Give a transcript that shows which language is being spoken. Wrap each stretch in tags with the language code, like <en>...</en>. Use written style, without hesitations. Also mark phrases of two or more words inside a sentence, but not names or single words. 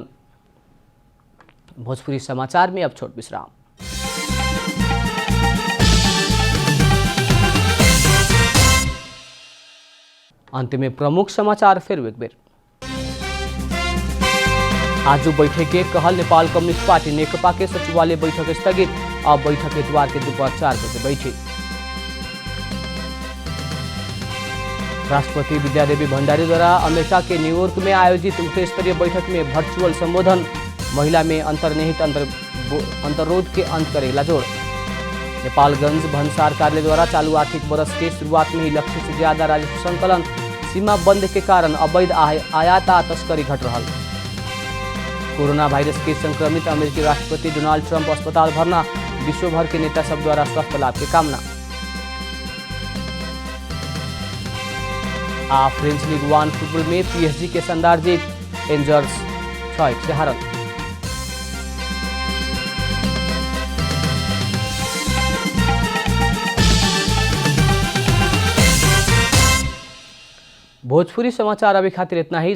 <bho>भोजपुरी समाचार में अब छोट विश्राम। अंत में प्रमुख समाचार फिर एक बेर। आज बैठक के कहल नेपाल कम्युनिस्ट पार्टी नेकपा के सचिवालय बैठक स्थगित। अब बैठक इतवार के दोपहर 4 बजे बैठी। राष्ट्रपति विद्यादेवी भण्डारी द्वारा अमेरिका के न्यूयॉर्क में आयोजित उच्च स्तरीय बैठक में वर्चुअल संबोधन। महिला में अंतर्निहित अंतरोध के अंत करेला जोड़। नेपालगंज भन्सार कार्यालय द्वारा चालू आर्थिक वर्ष के शुरुआत में ही लक्ष्य से ज्यादा राजस्व संकलन। सीमा बंद के कारण अवैध आयात तस्करी घट रहा। कोरोना वायरस के संक्रमित अमेरिकी राष्ट्रपति डोनाल्ड ट्रंप अस्पताल भरना। विश्व भर के नेता सब द्वारा स्वास्थ्य लाभ की कामना। फ्रेंच लीग 1 फुटबॉल में PSG के शानदार जीत। एंजर्स 6-1 से हारल। भोजपुरी समाचार अभी खातिर इतना ही।</bho>